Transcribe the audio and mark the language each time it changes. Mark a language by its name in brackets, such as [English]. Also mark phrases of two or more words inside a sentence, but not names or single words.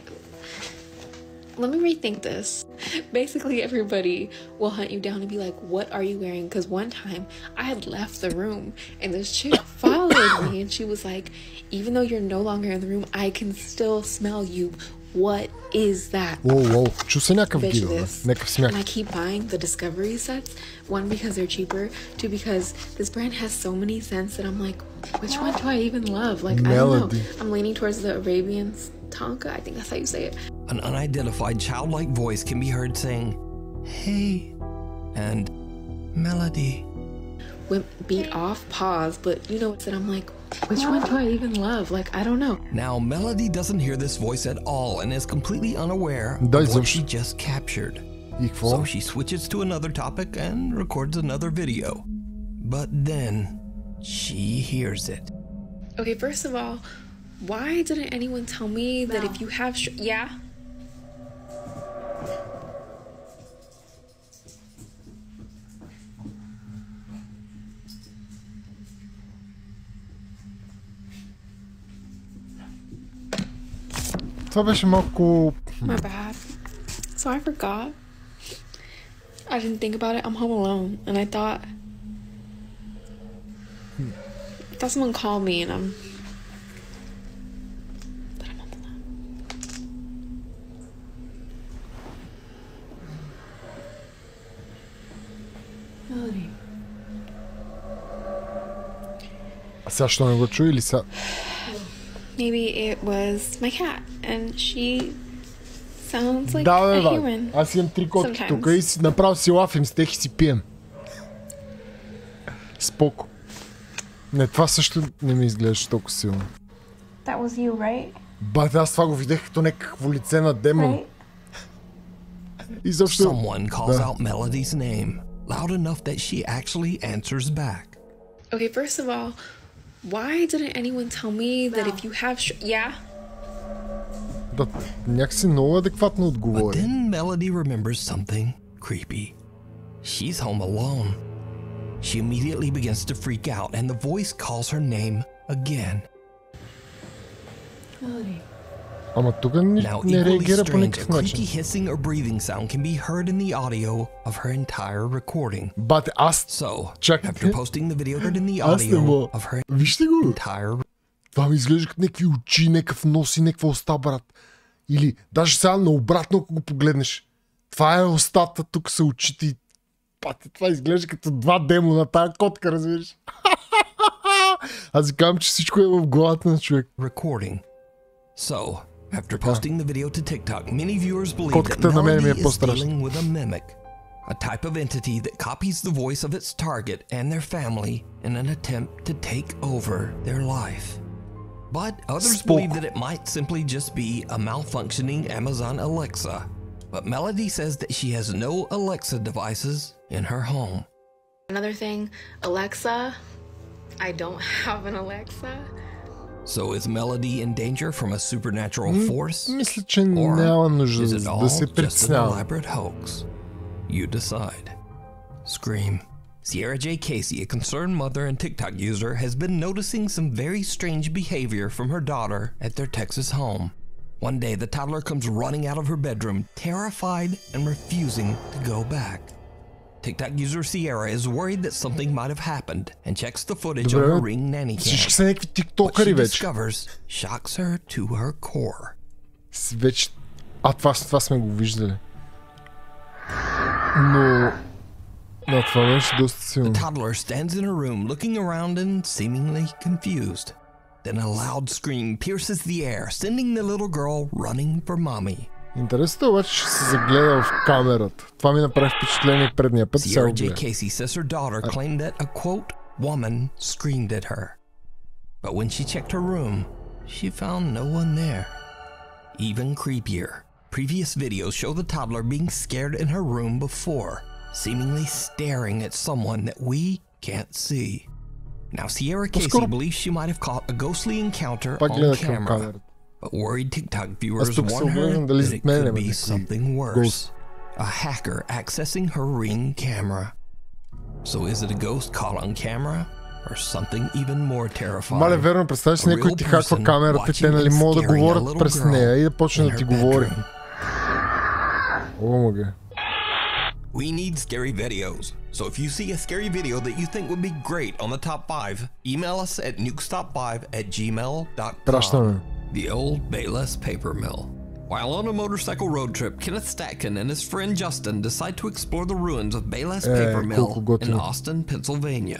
[English] Let me rethink this. Basically, everybody will hunt you down and be like, what are you wearing? Because one time I had left the room and this chick followed me and she was like, even though you're no longer in the room, I can still smell you. what is that? Whoa, [Bulgarian] чу се някакъв [English] Bitch [Bulgarian] гидо, [English] this. [Bulgarian] някакъв [English] And [Bulgarian] смях. [English] I keep buying the Discovery sets. One, because they're cheaper. Two, because this brand has so many scents that I'm like, which one do I even love? Like, I don't Melody. know. I'm leaning towards the Arabian Tonka. I think that's how you say it. An unidentified childlike voice can be heard saying, "Hey," and "Melody." Beat off, pause, but you know what? I'm like, which one do I even love? Like, I don't know. Now, Melody doesn't hear this voice at all and is completely unaware [Bulgarian] Да, [English] of what [Bulgarian] изобщо. [English] she just captured. [Bulgarian] И какво? [English] So she switches to another topic and records another video. But then she hears it. Okay, first of all, why didn't anyone tell me that if you have yeah? [Bulgarian] Това беше малко... [English] My bad. So I forgot. I didn't think about it. I'm home alone, and I thought someone called me, and I'm home alone. Melody. [Bulgarian] А сега що не го чу или сега? [English] Maybe it was my cat, and she sounds like [Bulgarian] Да, [English] a [Bulgarian] бе, [English] human. [Bulgarian] аз имам 3 котки [English] Sometimes. [Bulgarian] тук и си направо си лафим с тях и си пием. Споко. Не, това също не ми изглеждаше толкова силно. [English] That was you, right? [Bulgarian] Бате, аз това го видях като някакво лице на демон. [English] Right? [Bulgarian] Изобщо... [English] Someone calls [Bulgarian] Да. [English] out Melody's name, loud enough that she actually answers back. Okay, first of all, why didn't anyone tell me that if you have yeah? [Bulgarian] Да, някакси много адекватно [English] But [Bulgarian] отговори. [English] then Melody remembers something creepy. She's home alone. She immediately begins to freak out, and the voice calls her name again. Melody. [Bulgarian] Ама тук не [English] Now, equally [Bulgarian] реагира по [English] strange, a [Bulgarian] никакъв [English] creaky [Bulgarian] начин. [English] hissing or breathing sound can be heard in the audio of her entire recording. [Bulgarian] Бате, аз... [English] So, [Bulgarian] Чакайте. [English] after posting the video, heard in the [Bulgarian] Аз не [English] audio [Bulgarian] мога. [English] of her [Bulgarian] Вижте го. entire Това ми изглежда като някакви очи, някакъв нос и някаква уста, брат. Или даже сега наобратно, ако го погледнеш. Това е устата, тук са очите и... Пате, това изглежда като два демона, тая котка, разбираш. Аз си казвам, че всичко е в главата на човек. [English] recording. So, after posting the video to TikTok, many viewers believe that [Bulgarian] Котката на мен ми [English] Melody [Bulgarian] е [English] is [Bulgarian] по-страшна. [English] dealing with a mimic, a type of entity that copies the voice of its target and their family in an attempt to take over their life. But others [Bulgarian] Spoke. [English] believe that it might simply just be a malfunctioning Amazon Alexa. But Melody says that she has no Alexa devices in her home. Another thing, Alexa. I don't have an Alexa. So is Melody in danger from a supernatural force? [Bulgarian] Мисля, че [English] Or [Bulgarian] няма нужда [English] is it all [Bulgarian] да се [English] just an [Bulgarian] притеснявам. [English] elaborate hoax? You decide. Scream. Sierra J. Casey, a concerned mother and TikTok user, has been noticing some very strange behavior from her daughter at their Texas home. One day, the toddler comes running out of her bedroom, terrified and refusing to go back. TikTok user Sierra is worried that something might have happened and checks the footage on her Ring nanny [Bulgarian] Всички [English] cam. [Bulgarian] са някакви [English] What she [Bulgarian] тиктокъри вече. [English] discovers shocks her to her core. [Bulgarian] Вече... това сме го виждали. Но... Да, това беше доста силно. [English] Toddler stands in her room looking around and seemingly confused. Then a loud scream pierces the air, sending the little girl running for mommy. [Bulgarian] Интересното е обаче, че се загледа в камерата. Това ми направи впечатление предния път. Сега [English] Sierra [Bulgarian] го [English] J. [Bulgarian] гледа. [English] Casey says her daughter claimed that a quote woman screamed at her. But when she checked her room, she found no one there. Even creepier, previous videos show the toddler being scared in her room before, seemingly staring at someone that we can't see. Now, Sierra Casey believes she might have caught a ghostly encounter [Bulgarian] Пак [English] on [Bulgarian] гледа към [English] camera, [Bulgarian] камерата. [English] but worried TikTok [Bulgarian] Аз [English] viewers [Bulgarian] тук се [English] warn her [Bulgarian] обърнам дали [English] that [Bulgarian] зад [English] it [Bulgarian] мен [English] could [Bulgarian] има [English] be [Bulgarian] някакви [English] something worse. ghost. A hacker accessing her Ring camera. So is it a ghost caught on camera or something even more terrifying? [Bulgarian] Мале, верно, представяш си някой ти хаква камерата и те нали могат да говорят през нея и да почне да ти говори. О, мага. [English] We need scary videos. So if you see a scary video that you think would be great on the top 5, email us at nukestop5@gmail.com. [Bulgarian] Пращаме. [English] The old Bayless paper mill. While on a motorcycle road trip, Kenneth Statkin and his friend Justin decide to explore the ruins of Bayless Paper Mill in Austin, Pennsylvania.